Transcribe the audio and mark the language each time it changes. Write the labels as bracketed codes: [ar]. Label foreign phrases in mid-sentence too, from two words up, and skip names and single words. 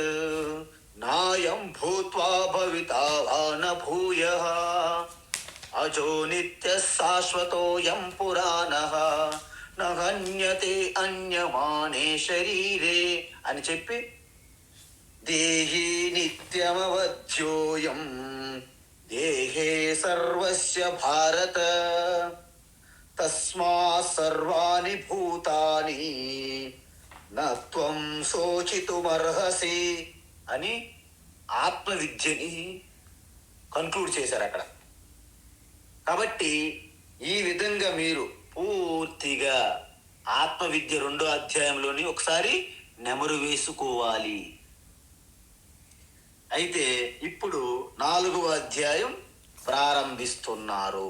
[sa] నాయం భూత్వా భవితా వా న భూయః అజో నిత్య శాశ్వతోయం పురాణః నహన్యతే అన్యమానే శరీరే [te] అని చెప్పి [sa] దేహి నిత్యమవధ్యోయం దేహే సర్వస్య భారత తస్మాత్ సర్వాణి భూతాని నత్వం శోచితుమర్హసి [te] అని ఆత్మవిద్యని కన్క్లూడ్ చేశారు అక్కడ. కాబట్టి ఈ విధంగా మీరు పూర్తిగా ఆత్మవిద్య 2వ అధ్యాయంలోని ఒకసారి నెమరు వేసుకోవాలి. అయితే ఇప్పుడు 4వ అధ్యాయం ప్రారంభిస్తున్నారు.